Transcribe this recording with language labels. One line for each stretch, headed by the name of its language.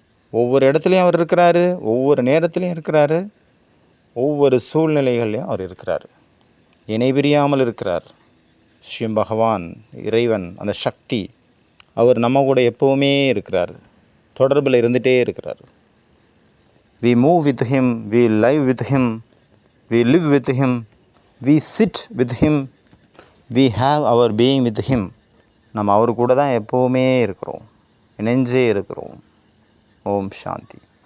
Tamil: ஒவ்வொரு இடத்துலையும் அவர் இருக்கிறாரு, ஒவ்வொரு நேரத்துலையும் இருக்கிறாரு, ஒவ்வொரு சூழ்நிலைகள்லையும் அவர் இருக்கிறார். இணைபிரியாமல் இருக்கிறார். ஸ்ரீ பகவான், இறைவன், அந்த சக்தி, அவர் நம்ம கூட எப்போவுமே இருக்கிறார், தொடர்பில் இருந்துகிட்டே இருக்கிறார்.
English: We move with him, we live with him, we live with him, we sit with him, we have our being with him.
Tamil: நம்ம அவர் கூட தான் எப்போவுமே இருக்கிறோம், இணைஞ்சே இருக்கிறோம். ஓம் சாந்தி.